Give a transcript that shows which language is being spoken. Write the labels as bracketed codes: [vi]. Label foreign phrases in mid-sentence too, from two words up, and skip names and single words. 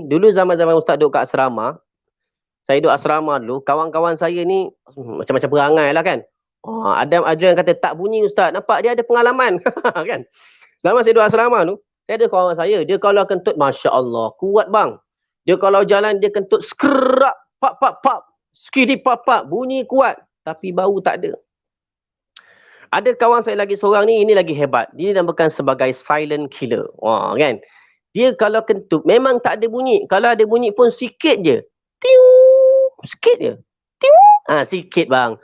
[ms] Dulu zaman-zaman Ustaz duduk kat asrama. Saya duduk asrama dulu. Kawan-kawan saya ni macam-macam perangai lah kan. Ada yang kata tak bunyi Ustaz. Nampak dia ada pengalaman. Kan? Zaman saya duduk asrama tu. Saya ada kawan saya. Dia kalau kentut, [ar] ما شاء الله. [ms] Kuat bang. Dia kalau jalan, dia kentut skerak. Pap, pap, pap. Skidi pap, pap. Bunyi kuat. Tapi bau tak ada. Ada kawan saya lagi seorang ni, ini lagi hebat. Dia dinamakan sebagai [en] silent killer. [ms] Kan? Dia kalau kentut, memang tak ada bunyi. Kalau ada bunyi pun sikit je. Tiu. Sikit je. Tiu. Sikit bang.